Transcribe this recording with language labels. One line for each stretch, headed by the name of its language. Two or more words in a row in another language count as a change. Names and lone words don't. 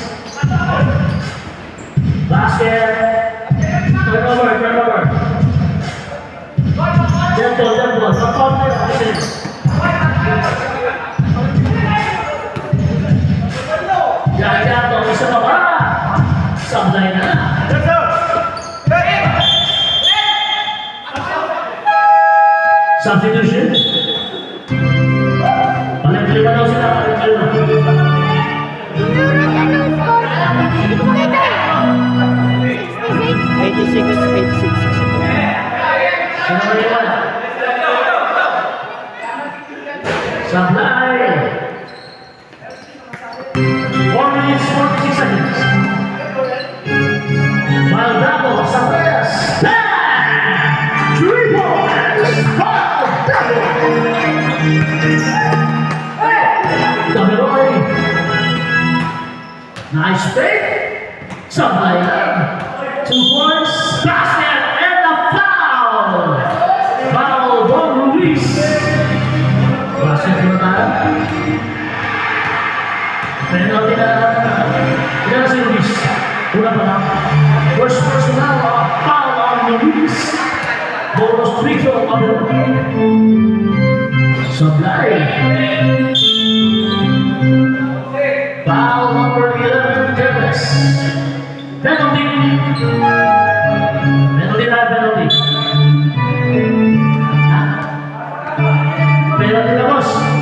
English: Basket. Turnover. Gentle.
Filipino: Sa-counter, Gallardo, isa pa ba? Sablay na.
English: Substitution.
Filipino: Paling-lima daw sila, paling-lima. Tinuro ka ng score. Hindi ko makita. 66. 86. Sino ba yun? Sablay.
English: 4 minutes, 46 seconds.
Filipino: Maldado, Sablay.
English: 3 points. Gameroy. Nice pick. Sablay. 2 points. Basket and a foul.
Filipino: Foul, Don Ruiz. Basket mo tayo. Penalty na. Ilan si Ruiz? Una pa lang.
English: First personal. Foul on Ruiz. Bonus free throw on the Sablay. Foul number 11, Teves. Penalty. Penalty.
Filipino: Penalty na, boss.